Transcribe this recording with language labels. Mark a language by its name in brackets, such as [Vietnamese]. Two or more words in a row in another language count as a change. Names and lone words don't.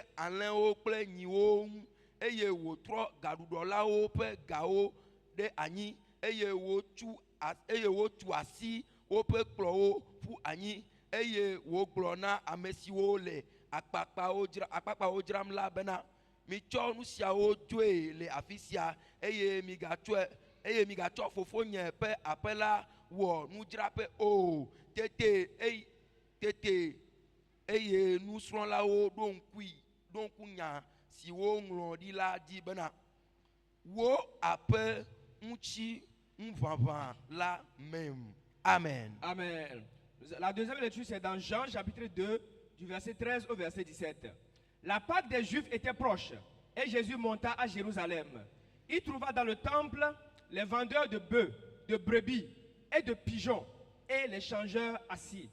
[Ewe] alẽwo kple nyiwo ŋu eye wòtrɔ gaɖuɖɔlawo ƒe gawo ɖe anyi eye wotu asi woƒe kplɔwo ƒu anyi eye wògblɔ na ame siwo le akpakpawo dzram la bena mitsɔ nu siawo dzoe le afi sia eye migatsɔ fofonye ƒe aƒe la wɔ nudzraƒe o tete eye nusrɔ̃lawo ɖo ŋku nya si woŋlɔ ɖi la dzi bena wo aƒe ŋutsi ŋuʋaʋã la mem. [French] Amen. Amen. La deuxième lecture, c'est dans Jean chapitre 2, du verset 13 au verset 17. La Pâque des Juifs était proche et Jésus monta à Jérusalem. Il trouva dans le temple les vendeurs de bœufs, de brebis et de pigeons et les changeurs assis.